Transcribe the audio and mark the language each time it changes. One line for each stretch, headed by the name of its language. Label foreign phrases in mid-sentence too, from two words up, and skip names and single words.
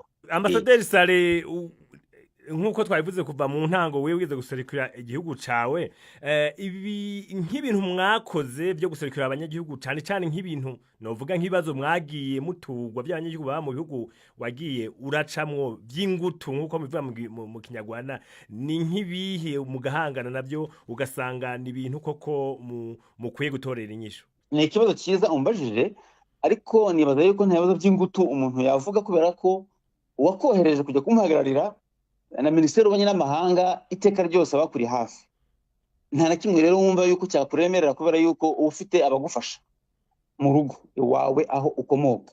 Rundi: Ambasaderi Sale, nk'uko twabivuze kuva mu ntango wewe wize guserukira igihugu cawe, ibi nk'ibintu mwakoze byo guserukira abanyagihugu cyane cyane nk'ibintu novuga nk'ibibazo mwagiye mutugwa by'abanyagihugu baba mu bihugu wagiye uracamwo by'ingutu nk'uko bivuga mu kinyarwanda, ni nk'ibihe mugahangana nabyo ugasanga ni ibintu koko mukwiye gutorera inyishu?
Kinyarwanda: Ni ikibazo cyiza umbajije, ariko nibaza yuko nta bibazo by'ingutu umuntu yavuga kubera ko uwakohereje kujya kumuhagararira na Minisiteri y'Ububanyi n'Amahanga iteka ryose abakuri hafi. Nta na kimwe rero wumva yuko cyakuremerera kubera yuko ufite abagufasha mu rugo iwawe aho ukomoka.